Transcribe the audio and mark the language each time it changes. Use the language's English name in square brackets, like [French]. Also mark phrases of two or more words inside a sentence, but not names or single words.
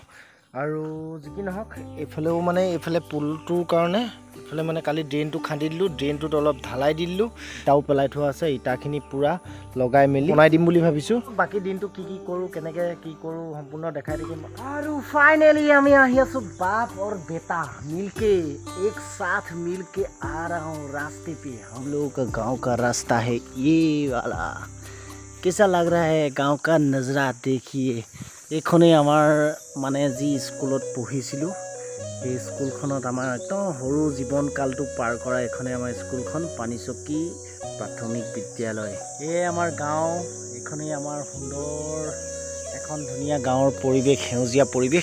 [Assamese] আৰু যি কি নহওক এইফালেও মানে এইফালে পুলটোৰ কাৰণে এইফালে মানে কালি ড্ৰেইনটো খান্দি দিলোঁ, ড্ৰেইনটোত অলপ ঢালাই দি দিলোঁ, ইটাও পেলাই থোৱা আছে, ইটাখিনি পূৰা লগাই মেলি বনাই দিম বুলি ভাবিছোঁ। বাকী দিনটো কি কৰোঁ, কেনেকৈ কি কৰোঁ সম্পূৰ্ণ দেখাই থাকিম। আৰু ফাইনেলি আমি আহি আছোঁ [Hindi] बाप और बेटा मिलके एक साथ मिलके आ रहा हूँ रास्ते पे। हम लोगों का गांव का रास्ता है ये वाला। कैसा लग रहा है गांव का नज़रा देखिए। [Assamese] এইখনেই আমাৰ মানে যি স্কুলত পঢ়িছিলোঁ, সেই স্কুলখনত আমাৰ একদম সৰু জীৱনকালটো পাৰ কৰা এইখনেই আমাৰ স্কুলখন, পানীচকী প্ৰাথমিক বিদ্যালয়। এয়ে আমাৰ গাঁও, এইখনেই আমাৰ সুন্দৰ এখন ধুনীয়া গাঁৱৰ পৰিৱেশ, সেউজীয়া পৰিৱেশ।